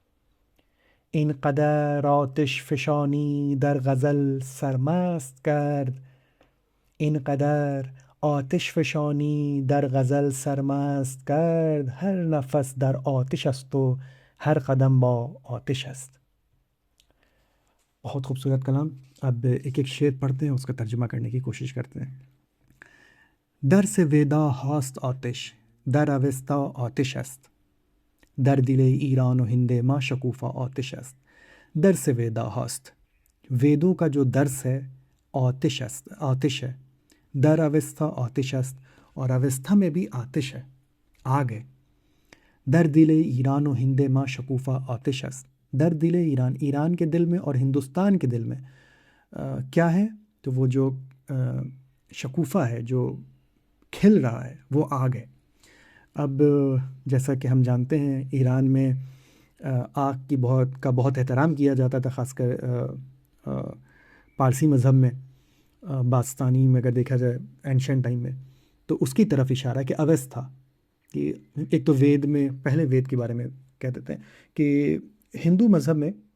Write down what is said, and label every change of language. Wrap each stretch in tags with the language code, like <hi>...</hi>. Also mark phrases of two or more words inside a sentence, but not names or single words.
<fa>اینقدر آتش فشانی در غزل سرمست کرد، اینقدر آتش فشانی در غزل سرمست کرد، هر نفس در آتش است و ہر قدم با آتش است.</fa> <ur>بہت خوبصورت کلام۔ اب ایک ایک شعر پڑھتے ہیں، اس کا ترجمہ کرنے کی کوشش کرتے ہیں۔</ur> <fa>در سے ویدا هاست آتش، در اوستا آتش است، در دل ایران و ہند ما شکوفا آتش است. درس ویدا هاست،</fa> <ur>ویدوں کا جو درس ہے</ur> <fa>آتش است،</fa> <ur>آتش ہے۔</ur> <fa>در اوستا آتش است،</fa> <ur>اور اوستھا میں بھی آتش ہے، آگ ہے۔</ur> <fa>در دل ایران و ہند ما شکوفا آتش است، در دل ایران،</fa> <ur>ایران کے دل میں اور ہندوستان کے دل میں کیا ہے؟ تو وہ جو شکوفہ ہے، جو کھل رہا ہے، وہ آگ ہے۔ اب جیسا کہ ہم جانتے ہیں ایران میں آگ کی بہت احترام کیا جاتا تھا، خاص کر پارسی مذہب میں، باستانی میں اگر دیکھا جائے</ur> <en>ancient time</en> <ur>میں، تو اس کی طرف اشارہ ہے کہ اوستھا، کہ ایک تو وید میں، پہلے وید کے بارے میں کہہ دیتے ہیں کہ ہندو مذہب میں</ur>